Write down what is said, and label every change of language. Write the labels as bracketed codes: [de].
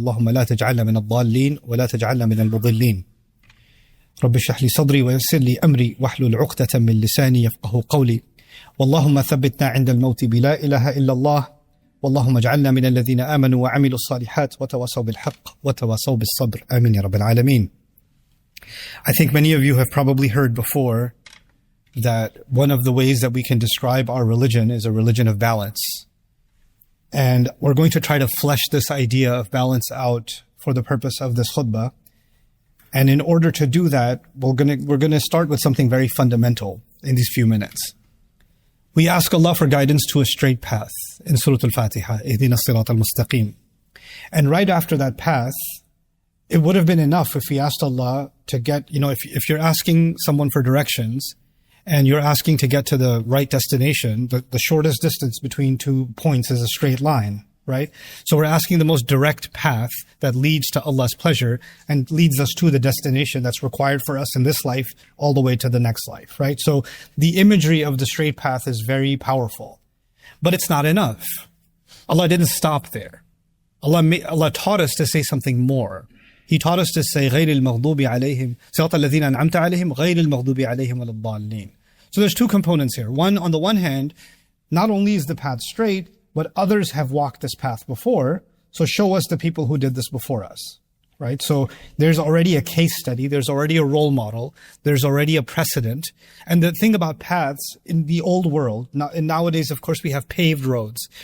[ar] اللهم لا تجعلنا من الضالين ولا تجعلنا من المضلين. رب اشرح لي صدري ويسر لي أمري واحلل عقدة من لساني يفقه قولي. واللهم ثبتنا عند الموت بلا إله إلا الله. واللهم اجعلنا من الذين آمنوا وعملوا الصالحات وتواصوا بالحق وتواصوا بالصبر. آمين يا رب العالمين. [en] I think many of you have probably heard before that one of the ways that we can describe our religion is a religion of balance. And we're going to try to flesh this idea of balance out for the purpose of this khutbah. And in order to do that, we're going to start with something very fundamental in these few minutes. We ask Allah for guidance to a straight path in Surah Al-Fatiha, [ar] Ihdina as-Sirat al-Mustaqim. [en] And right after that path, it would have been enough if we asked Allah to get, if you're asking someone for directions and you're asking to get to the right destination, the shortest distance between 2 points is a straight line, right? So we're asking the most direct path that leads to Allah's pleasure and leads us to the destination that's required for us in this life all the way to the next life, right? So the imagery of the straight path is very powerful, but it's not enough. Allah didn't stop there. Allah taught us to say something more. He taught us to say [ar] غَيْرِ الْمَغْضُوبِ عَلَيْهِمْ صِرَاطَ الَّذِينَ أَنْعَمْتَ عَلَيْهِمْ غَيْرِ الْمَغْضُوبِ عَلَيْهِمْ وَلَا الضَّالِّينَ. [en] So there's two components here. One, on the one hand, not only is the path straight, but others have walked this path before. So show us the people who did this before us, right? So there's already a case study. There's already a role model. There's already a precedent. And the thing about paths in the old world, and nowadays, of course, we have paved roads.